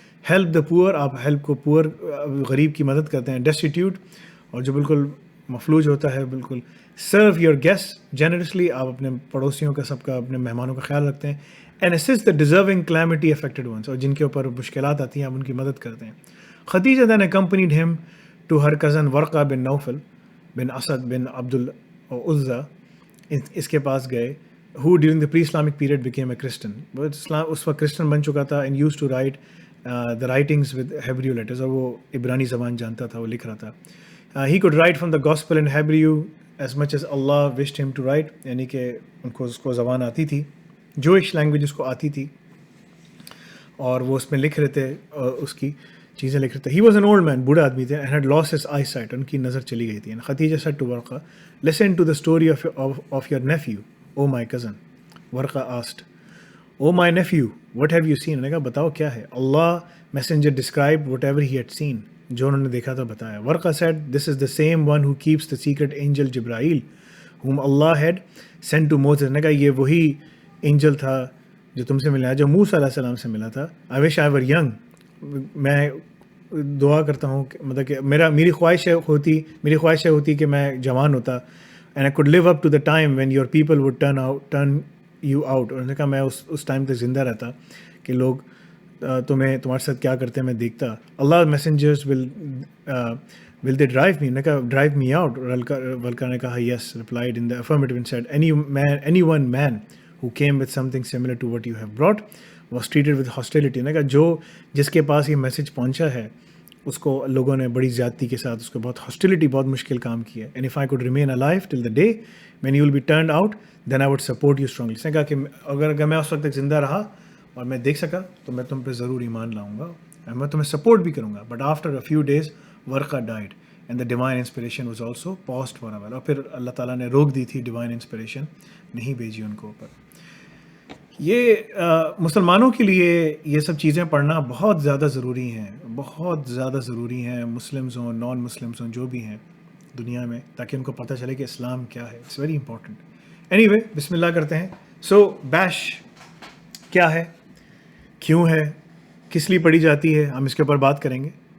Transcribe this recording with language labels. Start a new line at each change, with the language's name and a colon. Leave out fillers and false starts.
English: help the poor,
Urdu: آپ help کو پور غریب کی مدد کرتے ہیں. ڈیسٹیٹیوٹ, اور جو بالکل مفلوج ہوتا ہے بالکل.
English: serve your guest generously,
Urdu: آپ اپنے پڑوسیوں کا, سب کا, اپنے مہمانوں کا خیال رکھتے ہیں.
English: and assist the deserving calamity affected ones,
Urdu: اور جن کے اوپر مشکلات آتی ہیں آپ ان کی مدد کرتے ہیں.
English: Khadija then accompanied him to her cousin Warqa bin Nawfal bin Asad bin Abdul Uzza,
Urdu: اس کے پاس گئے,
English: who during the pre-Islamic period became a Christian.
Urdu: اسلام اس وقت کرسچن بن چکا تھا,
English: and used to write the writings with Hebrew letters,
Urdu: اور وہ عبرانی زبان جانتا تھا, وہ لکھ رہا تھا.
English: He could write from the gospel in Hebrew as much as Allah wished him to write,
Urdu: یعنی کہ ان کو اس کو زبان آتی تھی, جوئش لینگویج اس کو آتی تھی, اور وہ اس میں لکھ رہے تھے, اس کی چیزیں لکھ رہے تھے.
English: he was an old man,
Urdu: بوڑھا آدمی تھے,
English: and had lost his eyesight,
Urdu: ان کی نظر چلی گئی تھی.
English: Khadija said to Warqa, listen to the story of your nephew, oh my cousin. Warqa asked, oh my nephew, what have you seen?
Urdu: انہوں نے کہا بتاؤ کیا ہے.
English: Allah messenger described whatever he had seen,
Urdu: جو انہوں نے دیکھا تھا بتایا.
English: Warqa said, this is the same one who keeps the secret angel Jibrail, whom Allah had sent to Moses.
Urdu: انہوں نے کہا یہ وہی اینجل تھا جو تم سے ملا, جو موسیٰ علیہ السلام سے ملا تھا.
English: I wish I were young.
Urdu: میں دعا کرتا ہوں کہ مطلب کہ میری خواہش ہوتی کہ میں جوان ہوتا,
English: And I could live up to the time when your people would turn you out.
Urdu: انہوں نے کہا میں اس ٹائم تک زندہ رہتا کہ لوگ تمہارے ساتھ کیا کرتے ہیں میں دیکھتا.
English: Allah messengers will they drive me,
Urdu: نے کہا
English: Drive me out.
Urdu: ولکا نے کہا
English: Yes, replied in the affirmative and said, any one man who came with something similar to what you have brought was treated with hostility.
Urdu: نے کہا جس کے پاس یہ میسج پہنچا ہے اس کو لوگوں نے بڑی زیادتی کے ساتھ اس کو بہت ہاسٹیلٹی, بہت مشکل کام کیا ہے.
English: And if I could remain alive till the day when you will be turned out, then I would support you strongly.
Urdu: اس نے کہا کہ اگر میں اس وقت تک زندہ رہا اور میں دیکھ سکا تو میں تم پہ ضرور ایمان لاؤں گا, میں تمہیں سپورٹ بھی کروں گا.
English: But after a few days Warqa died and the divine inspiration was also paused for a while.
Urdu: اور پھر اللہ تعالیٰ نے روک دی تھی divine inspiration, نہیں بھیجی ان کو اوپر. یہ مسلمانوں کے لیے یہ سب چیزیں پڑھنا بہت زیادہ ضروری ہیں, بہت زیادہ ضروری ہیں, مسلمز ہوں نان مسلمز ہوں جو بھی ہیں دنیا میں, تاکہ ان کو پتہ چلے کہ اسلام کیا ہے.
English: It's very important.
Urdu: Any way بسم اللہ کرتے ہیں. سو بیش کیا ہے, کیوں ہے, کس لیے پڑھی جاتی ہے, ہم اس کے اوپر بات کریں گے.